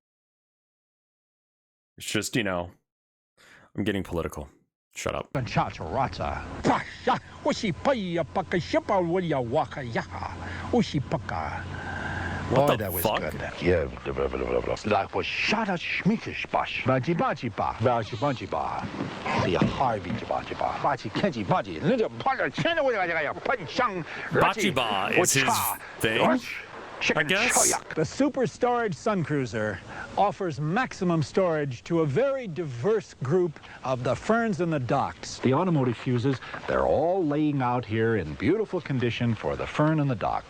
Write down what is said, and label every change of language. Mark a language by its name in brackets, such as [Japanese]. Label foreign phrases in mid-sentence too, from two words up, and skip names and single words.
[English] It's just, you know, I'm getting political. Shut up. What Boy, the that was fuck? good. Yeah. Like was shot at schmikish bash. Baji baji ba. Baji baji ba. The Harvey baji ba. Baji kenji baji. Little part of China with a punchang. Bachiba is his thing, I guess. The Super Storage Sun Cruiser offers maximum storage to a very diverse group of the ferns and the docks. The automotive fuses, they're all laying out here in beautiful condition for the fern and the dock.